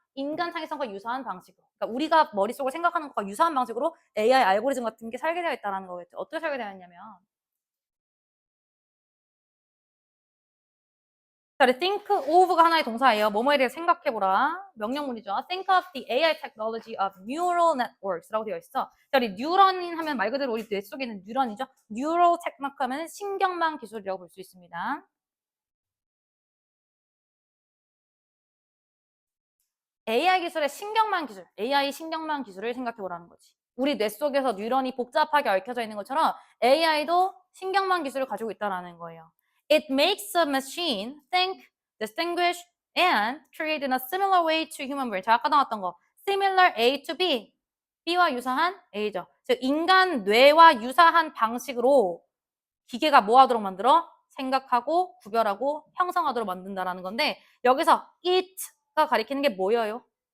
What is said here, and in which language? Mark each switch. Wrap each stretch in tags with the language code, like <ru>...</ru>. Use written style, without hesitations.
<ko>인간 창의성과 유사한 방식으로. 그러니까 우리가 머릿속으로 생각하는 것과 유사한 방식으로 AI 알고리즘 같은 게 설계되어 있다는 거겠죠. 어떻게 설계되어 있냐면 자, think of가 하나의 동사예요. 뭐뭐에 대해 생각해보라. 명령문이죠.</ko> <en>Think of the AI technology of neural networks라고 되어 있어.</en> <ko>자, 우리 뉴런 하면 말 그대로 우리 뇌 속에 있는 뉴런이죠. Neural technology 하면 신경망 기술이라고 볼 수 있습니다. AI 기술의 신경망 기술, AI 신경망 기술을 생각해보라는 거지. 우리 뇌 속에서 뉴런이 복잡하게 얽혀져 있는 것처럼 AI도 신경망 기술을 가지고 있다는 거예요.</ko> <en>It makes a machine think, distinguish, and create in a similar way to human brain.</en> <ko>자, 아까 나왔던 거. Similar A to B. B와 유사한 A죠. 즉 인간 뇌와 유사한 방식으로 기계가 뭐 하도록 만들어? 생각하고 구별하고 형성하도록 만든다라는 건데 여기서 it가 가리키는 게 뭐예요?</ko>